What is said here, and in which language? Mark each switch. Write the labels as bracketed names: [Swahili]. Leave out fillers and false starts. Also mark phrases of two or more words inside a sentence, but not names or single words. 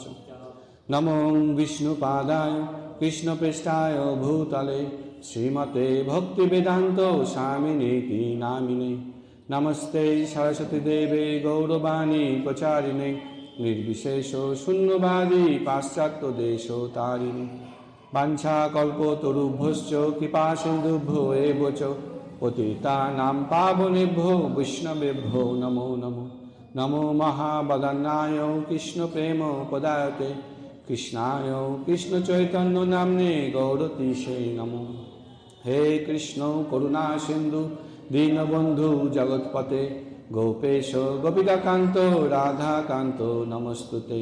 [Sanskrit] নমো বিষ্ণুপাদায় কৃষ্ণপৃষ্ঠায় ভূতলে শ্রীমতে ভক্তিবেদান্ত স্বামিনীতি নামিনে। নমস্তে সরস্বতী দেবে গৌরবাণী প্রচারিণে নির্বিশেষ শূন্যবাদী পাশ্চাত্য দেশতারিণী। বাঞ্ছাকল্পতরুভ্যশ্চ কৃপা সিন্ধুভ্যো এব চ পতিতানাং পাবনেভ্যো বৈষ্ণবেভ্যো নমো নমো। নমো মহাবদনায় কৃষ্ণ প্রেম পদায়তে কৃষ্ণায় কৃষ্ণ চৈতন্য নাম্নে গৌরতীশে নমো। হে কৃষ্ণ করুণা সিন্ধু দীনবন্ধু জগৎপতে গোপেশ গোপিকাকান্ত রাধাকান্ত নমস্তুতে।